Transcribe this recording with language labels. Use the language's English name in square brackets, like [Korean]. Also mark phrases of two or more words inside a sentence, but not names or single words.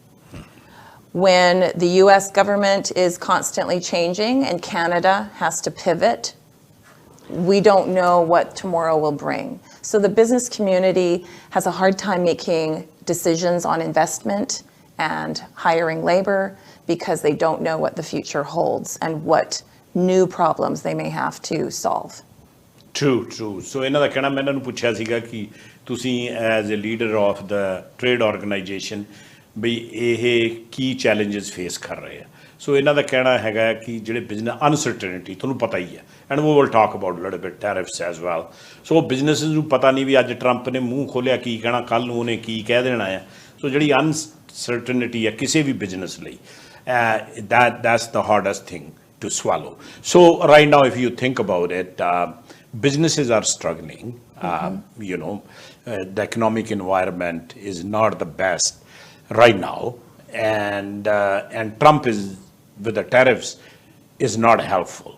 [English] When the US government is constantly changing and Canada has to pivot, we don't know what tomorrow will bring. So the business community has a hard time making decisions on investment and hiring labor because they don't know what the future holds and what new problems they may have to solve. True. So [Punjabi] ਇਹਨਾਂ ਦਾ ਕਹਿਣਾ ਮੈਂ ਇਹਨਾਂ ਨੂੰ ਪੁੱਛਿਆ ਸੀਗਾ ਕਿ ਤੁਸੀਂ [English] as a leader of the trade organization [Punjabi] ਵੀ ਇਹ ਕੀ [English] challenges face [Punjabi] ਕਰ ਰਹੇ ਆ. ਸੋ ਇਹਨਾਂ ਦਾ ਕਹਿਣਾ ਹੈਗਾ ਕਿ ਜਿਹੜੇ [English] business uncertainty [Punjabi] ਤੁਹਾਨੂੰ ਪਤਾ ਹੀ ਹੈ, [English] and we will talk about little bit tariffs as well. [Punjabi] ਸੋ ਬਿਜ਼ਨਸ ਨੂੰ ਪਤਾ ਨਹੀਂ ਵੀ ਅੱਜ ਟਰੰਪ ਨੇ ਮੂੰਹ ਖੋਲ੍ਹਿਆ ਕੀ ਕਹਿਣਾ, ਕੱਲ੍ਹ ਨੂੰ ਉਹਨੇ ਕੀ ਕਹਿ ਦੇਣਾ ਆ. ਸੋ ਜਿਹੜੀ ਅਨਸਰਟਨਟੀ ਹੈ ਕਿਸੇ ਵੀ ਬਿਜ਼ਨਸ ਲਈ, [English] that's the hardest thing to swallow. So right now if you think about it, businesses are struggling. You know, the economic environment is not the best right now, and Trump is with the tariffs is not helpful.